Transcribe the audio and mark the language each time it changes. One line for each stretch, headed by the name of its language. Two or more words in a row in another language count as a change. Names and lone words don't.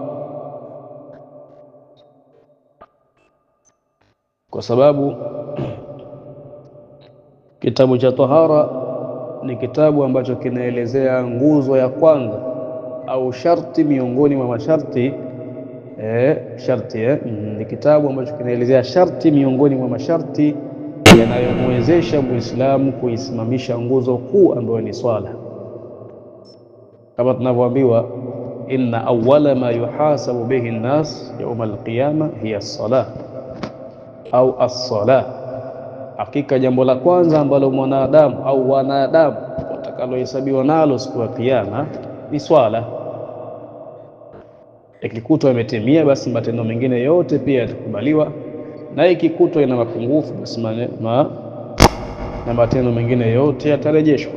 Swahili: Kwa sababu kitabu cha tahara ni kitabu ambacho kinaelezea nguzo ya kwanza au sharti miongoni mwa masharti. Ni kitabu ambacho kinaelezea sharti miongoni mwa masharti yanayomwezesha Muislamu kuisimamisha nguzo kuu ambayo ni swala. Kama tunavyoambiwa,
Arabic: إن أول ما يحاسب به الناس يوم القيامة هي الصلاة أو الصلاة.
Swahili: Hakika jambo la kwanza ambalo mwanadamu au wanadamu watakalohesabiwa nalo siku ya kiyama ni swala. Ikikutwa imetimia, basi matendo mengine yote pia yatakubaliwa, na ikikutwa ina mapungufu, basi na matendo mengine yote yatarejeshwa.